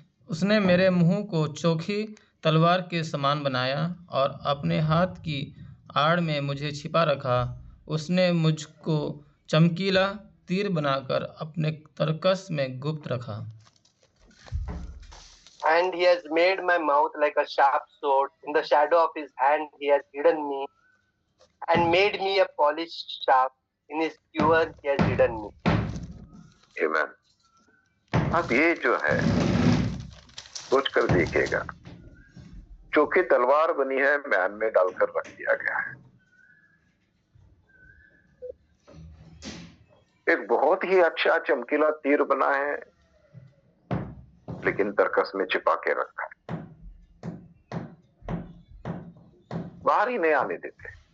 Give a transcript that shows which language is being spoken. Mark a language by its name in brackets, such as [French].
[Hindi] उसने मेरे मुंह को चोखी तलवार के समान बनाया और अपने हाथ की आड़ में मुझे छिपा रखा। उसने मुझको चमकीला तीर बनाकर अपने तरकस में गुप्त रखा। [English] And he has made my mouth like a sharp sword. In the shadow of his hand he has hidden me and made me a polished shaft. In his quiver he has hidden me. [Hindi] Amen. अब ये जो है सोच कर देखिएगा, चोखी तलवार बनी है, म्यान में डालकर रख दिया गया है। एक बहुत ही अच्छा चमकीला तीर बना है, लेकिन तरकस में छिपा के रखा है, बाहर ही नहीं आने देते।